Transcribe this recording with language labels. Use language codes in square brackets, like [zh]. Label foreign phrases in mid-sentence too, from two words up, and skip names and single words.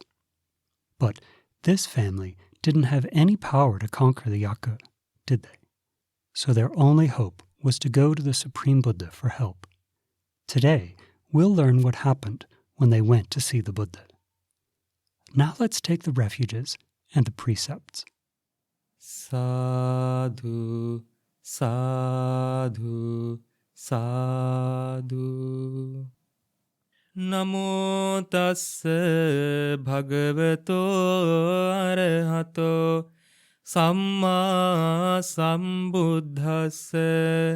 [en] But this family didn't have any power to conquer the yakkha, did they? So their only hope was to go to the Supreme Buddha for help. Today, we'll learn what happened when they went to see the Buddha. Now let's take the refuges and the precepts. [pi] Sadhu, sadhu, sadhu. Namo tassa bhagavato arahato samma sambuddhassa.